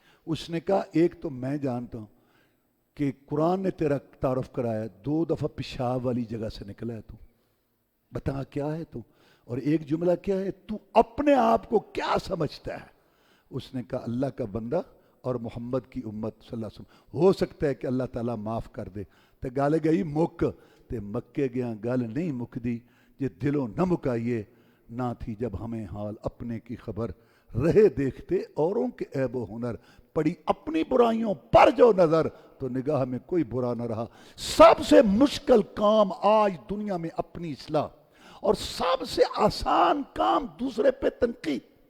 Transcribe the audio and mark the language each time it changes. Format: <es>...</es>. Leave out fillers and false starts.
<ur>اس نے کہا ایک تو میں جانتا ہوں کہ قرآن نے تیرا تعارف کرایا، 2 دفعہ پیشاب والی جگہ سے نکلا ہے تو، بتا کیا ہے تو. اور ایک جملہ کیا ہے، تو اپنے آپ کو کیا سمجھتا ہے. اس نے کہا اللہ کا بندہ اور محمد کی امت صلی اللہ علیہ وسلم. ہو سکتا ہے کہ اللہ تعالیٰ معاف کر دے.</ur> <pa>تے گل گئی مک، تے مکے گیا گل نہیں مک دی. جے دلوں نہ مکائیے نہ تھی</pa> <ur>جب ہمیں حال اپنے کی خبر، رہے دیکھتے اوروں کے عیب و ہنر، پڑی اپنی برائیوں پر جو نظر، تو نگاہ میں کوئی برا نہ رہا. سب سے مشکل کام آج دنیا میں اپنی اصلاح، اور سب سے آسان کام دوسرے پہ تنقید.</ur>